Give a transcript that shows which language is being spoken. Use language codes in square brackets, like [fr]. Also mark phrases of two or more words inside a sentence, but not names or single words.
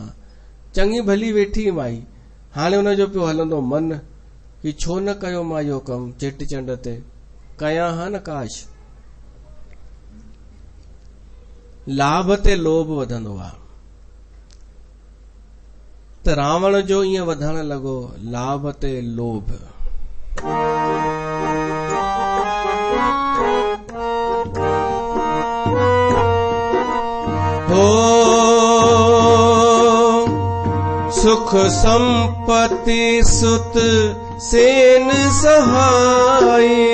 [sd] चङी भली वेठी माई, हाणे हुनजो पियो हलंदो मन कि छो न कयो मां इहो कमु चेटीचंड ते, कयां हा न काश। लाभ ते लोभ वधंदो आहे। त रावण जो ईअं वधण लॻो, लाभ ते लोभ। [awa] हो सुख संपत्ति सुत सेन सहाई,